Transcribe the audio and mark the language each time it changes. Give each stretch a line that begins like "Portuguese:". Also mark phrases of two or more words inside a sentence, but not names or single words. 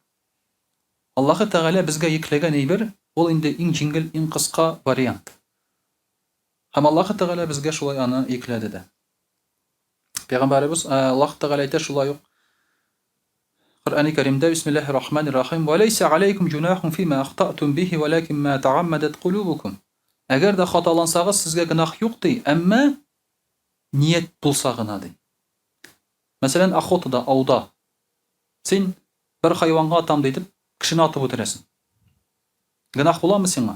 Tatar: Аллаһ Тәгалә безгә йөкләгән әйбер, ул инде иң җиңел, иң кыска вариант. Һәм Аллаһ Тәгалә безгә шулай аны йөкләде дә. Пәйгамбәрбез Аллаһ Тәгалә әйтә шулай ук Коръәни Кәримдә:
Arabic: بسم الله الرحمن الرحيم. وليس عليكم جناح فيما أخطأتم به ولكن ما تعمدت قلوبكم.
Tatar: Әгәр дә хаталансагыз, сезгә гынах юк ди, әмма ният булса гына ди. Мәсәлән, охотада, ауда. Син бер хайванга атам дип кешене атып үтерәсең. Гынах буламы сиңа?